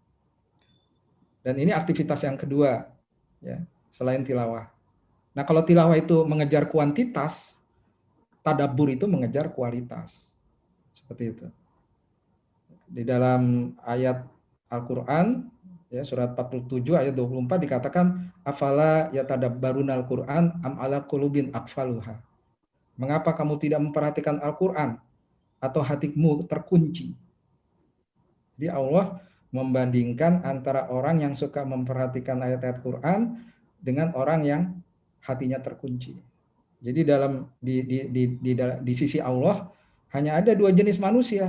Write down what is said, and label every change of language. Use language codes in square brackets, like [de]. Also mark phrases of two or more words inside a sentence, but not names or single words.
[id] Dan ini aktivitas yang kedua ya, selain tilawah. Nah, kalau tilawah itu mengejar kuantitas, tadabbur itu mengejar kualitas. Seperti itu. Di dalam ayat Al-Qur'an ya, surat 47 ayat 24 dikatakan [ar] أفلا يتدبرون القرآن أم على قلوب أقفالها. [id] Mengapa kamu tidak memperhatikan Al-Qur'an atau hatimu terkunci? Jadi Allah membandingkan antara orang yang suka memperhatikan ayat-ayat Quran dengan orang yang hatinya terkunci. Jadi di sisi Allah hanya ada 2 jenis manusia.